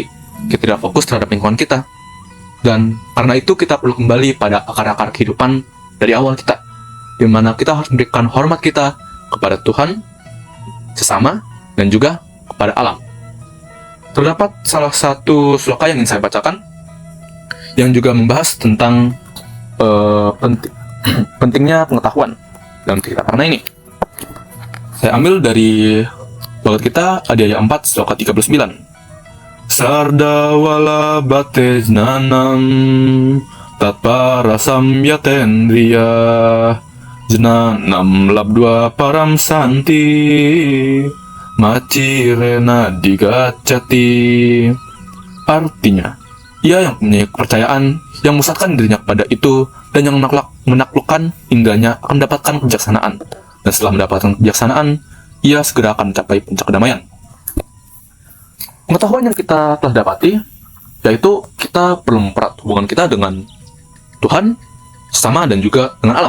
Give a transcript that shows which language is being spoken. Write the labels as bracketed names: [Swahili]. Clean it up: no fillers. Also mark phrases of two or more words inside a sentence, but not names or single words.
[Indonesian] Kita tidak fokus terhadap lingkungan kita. Dan karena itu kita perlu kembali pada akar-akar kehidupan dari awal kita, di mana kita harus memberikan hormat kita kepada Tuhan, sesama, dan juga kepada alam. Terdapat salah satu sloka yang ingin saya bacakan, yang juga membahas tentang pentingnya pengetahuan dalam Trihita Karana ini. Saya ambil dari Bhagavad Gita Adhyaya 4 Sloka 39. [Sanskrit] Sarda wala bate jnanam tatpara samyatendriya jnanam labdua param santi macirena digacati. [Indonesian] Artinya, ia yang punya kepercayaan, yang memusatkan dirinya kepada itu, dan yang menaklukkan indranya akan mendapatkan kebijaksanaan. Dan setelah mendapatkan kebijaksanaan, ia segera akan mencapai puncak kedamaian. Pengetahuan yang kita telah dapati, yaitu kita perlu mempererat hubungan kita dengan Tuhan, sesama, dan juga dengan alam.